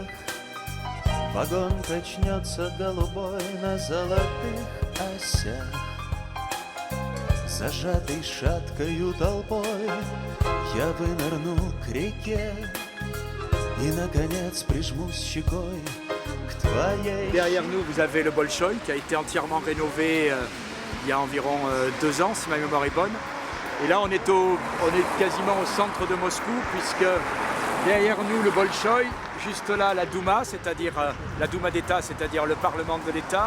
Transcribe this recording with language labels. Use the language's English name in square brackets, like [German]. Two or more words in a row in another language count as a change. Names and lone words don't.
[Russian] Вагон качнется голубой на золотых осях. Зажатый шаткою толпой я вынырну к реке и, наконец, прижмусь щекой к твоей. [French] Derrière nous, vous avez le Bolchoï qui a été entièrement rénové il y a environ 2 ans, si ma mémoire est bonne. Et là, on est quasiment au centre de Moscou, puisque derrière nous, le Bolchoï, juste là, la Douma, c'est-à-dire la Douma d'État, c'est-à-dire le Parlement de l'État.